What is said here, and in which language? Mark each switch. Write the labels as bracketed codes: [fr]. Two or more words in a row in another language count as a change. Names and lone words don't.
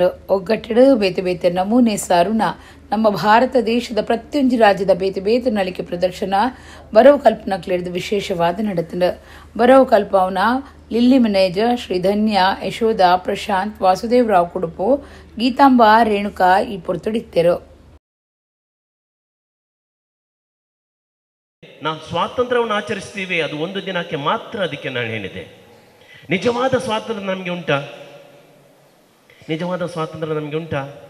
[tcy] ಒಗ್ಗಟ್ಟಿಡು ಬೇತೆ ಬೇತೆ ನಮೂನೆ ಸಾರುನ ನಮ್ಮ ಭಾರತ ದೇಶದ ಪ್ರತಿಯೊಂದು ರಾಜ್ಯದ ಬೇತೆ ಬೇತೆ ನಲಿಕೆ ಪ್ರದರ್ಶನ ಬರವು ಕಲ್ಪನಕ್ಲೇರ್ದು ವಿಶೇಷವಾದ ನಡೆತಂಡು. ಬರವು ಕಲ್ಪವನ ಲಿಲ್ಲಿ ಮನೇಜ, ಶ್ರೀಧನ್ಯ, ಯಶೋಧ, ಪ್ರಶಾಂತ್, ವಾಸುದೇವರಾವ್ ಕುಡುಪು, ಗೀತಾಂಬಾ, ರೇಣುಕಾ ಈ ಪೊರ್ತುಡಿತ್ತೆರು. [kn] ನಾವು ಸ್ವಾತಂತ್ರ್ಯವನ್ನು ಆಚರಿಸ್ತೀವಿ, ಅದು ಒಂದು ದಿನಕ್ಕೆ ಮಾತ್ರ. ಅದಕ್ಕೆ ನಾನು ಹೇಳಿದೆ, ನಿಜವಾದ ಸ್ವಾತಂತ್ರ್ಯ ನಮಗೆ ಉಂಟಾ? ನಿಜವಾದ ಸ್ವಾತಂತ್ರ್ಯ ನಮಗೆ ಉಂಟಾ?